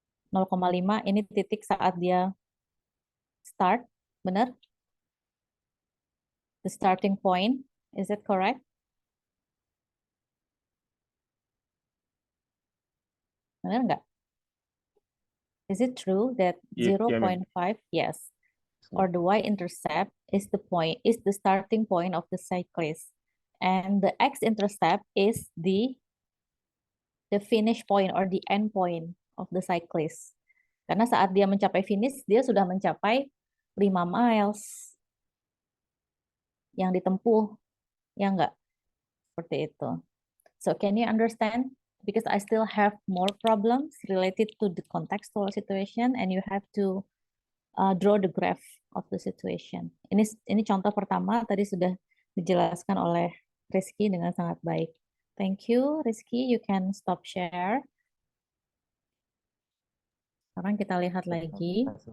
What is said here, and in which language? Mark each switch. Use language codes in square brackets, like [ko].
[id] 0,5 ini titik saat dia start, benar? [en] The starting point, is it correct? [id] Benar nggak? [en] Is it true that Yeah, ma'am. 0.5, yes, or the y-intercept is the starting point of the cyclist, and the x-intercept is the finish point or the end point of the cyclist. [id] Karena saat dia mencapai finish, dia sudah mencapai 5 miles yang ditempuh, ya enggak? Seperti itu. [en] So can you understand? Because I still have more problems related to the contextual situation and you have to draw the graph of the situation. [id] Ini contoh pertama tadi sudah dijelaskan oleh Rizky dengan sangat baik. [en] Thank you, Rizky. You can stop share. [id] Sekarang kita lihat lagi.